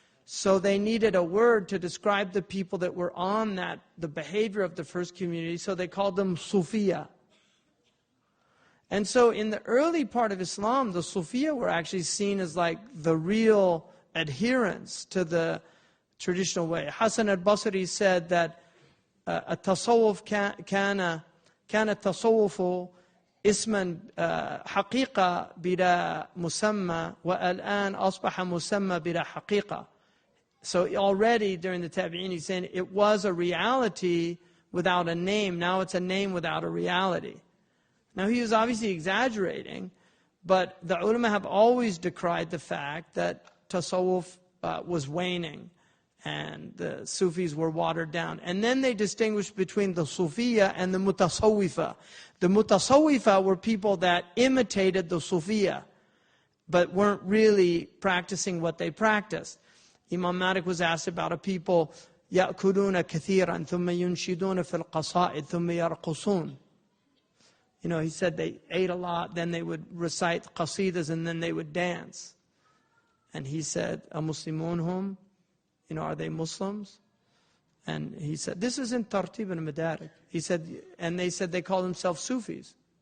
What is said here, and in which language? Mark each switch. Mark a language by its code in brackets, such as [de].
[en] So they needed a word to describe the people that were on the behavior of the first community, so they called them Sufiya. And so in the early part of Islam, the Sufiya were actually seen as like the real adherents to the traditional way. Hasan al-Basri said that [ar] التصوف كان التصوف اسما حقيقة بلا مسمى والآن أصبح مسمى بلا حقيقة. [en] So already during the Tabi'in, he's saying it was a reality without a name. Now it's a name without a reality. Now he was obviously exaggerating, but the ulama have always decried the fact that tasawwuf was waning and the Sufis were watered down. And then they distinguished between the Sufiya and the Mutasawwifa. The Mutasawwifa were people that imitated the Sufiya, but weren't really practicing what they practiced. Imam Malik was asked about a people, [ar] يأكلون كثيرا ثم ينشدون في القصائد ثم يرقصون. [en] You know, he said they ate a lot, then they would recite qasidas, and then they would dance. And he said, [ar] أَمُسْلِمُونَ هُمْ? [en] You know, are they Muslims? And he said, this is in Tartib al-Madarik. He said, and they said they call themselves Sufis.